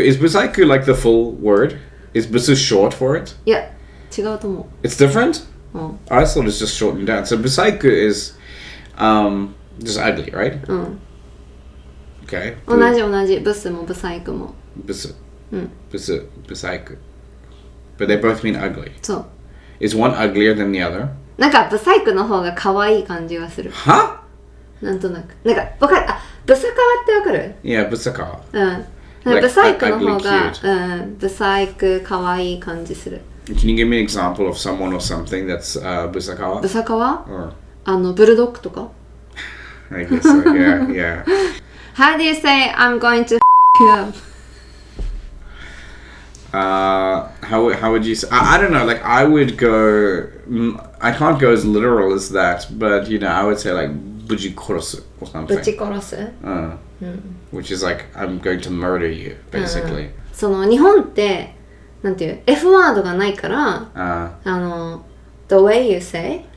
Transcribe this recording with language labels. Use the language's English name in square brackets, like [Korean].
[English] Is busaiku like the full word? Is busu short for it? [Japanese] いや、違うと思う。 [English] It's different? I thought it's just shortened down. So busaiku is just ugly, right? Okay. [Japanese] 同じ。ブスもブサイクも。 [English] Busu. Busaiku. But they both mean ugly. [Japanese] そう。 [English] Is one uglier than the other? [Japanese] なんかブサイクの方が可愛い感じがする。 [English] Huh? [Japanese] なんとなく。なんかわかる。あ、ブサカワってわかる？ [English] Yeah, busakawa. [Japanese] ブサイクの方が、 [English] ugly, [Japanese] ブサイク可愛い感じする。 [English] Can you give me an example of someone or something that's busakawa? [Japanese] ブサカワ？ [English] Or [Japanese] ブルドッグとか？ [English] I guess so. Yeah. How do you say I'm going to you up? How would you say? I don't know. Like I would go. I can't go as literal as that, but you know, I would say like buji korosu or something. [Japanese] ぶち殺す？ [English] Which is like I'm going to murder you, basically. [Japanese] その日本ってなんていう F ワードがないから、 the way you say